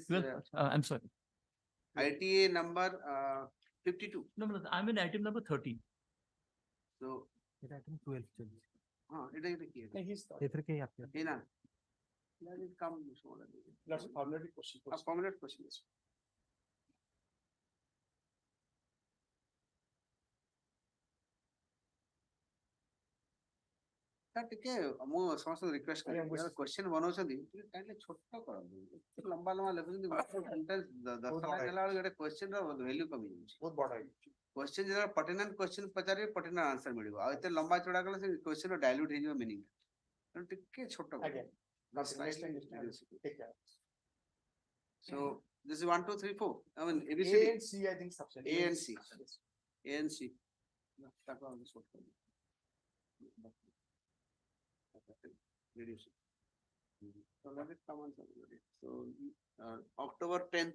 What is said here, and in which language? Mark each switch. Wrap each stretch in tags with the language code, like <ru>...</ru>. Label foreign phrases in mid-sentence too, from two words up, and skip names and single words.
<en>Well, I'm sorry. ITA number 52. No, I'm in item number 13. So, Item 12. it is the key. He's Hey, na. Let it come. that's a formulary question. A formulate question. is.</en> <or>ଟିକେ ମୁଁ ସମସ୍ତଙ୍କୁ ରିକ୍ୱେଷ୍ଟ ଆଜ୍ଞା, କରିବି ବୁଝ- କ୍ୱେଶ୍ଚନ ବନଉଛନ୍ତି ଟିକେ କାଇଣ୍ଡଲି ଛୋଟ କରନ୍ତୁ ଲମ୍ବା ଲମ୍ବା ଲେଖୁଛନ୍ତି ସେଣ୍ଟେନ୍ସ 10 ବହୁତ ଲାଇନ ବଡ ହେଲା ବେଳକୁ ଗୋଟେ କ୍ୱେଶ୍ଚନ ର ଭ୍ୟାଲ୍ୟୁ କମି ଯାଉଛି ବହୁତ ବଡ ହେଇଛି। କ୍ୱେଶ୍ଚନ ଯେତେବେଳେ</or> <en>pertinent question</en> <or>ପଚାରିବେ</or> <en>pertinent answer</en> <or>ମିଳିବ ଆଉ ଏତେ ଲମ୍ବା ଚଉଡା କଲେ ସେ କ୍ୱେଶ୍ଚନ ଡାଇଲ୍ୟୁଟ ହେଇଯିବ ମିନିଂ ତେଣୁ ଟିକେ ଛୋଟ</or> <en>ଆଜ୍ଞା। Take care. so this is 1 2 3 4 I mean A ABCD and C, I think subset. A and C. A and C. That one is what. Reduce it. So let it come on. So October 10th.</en>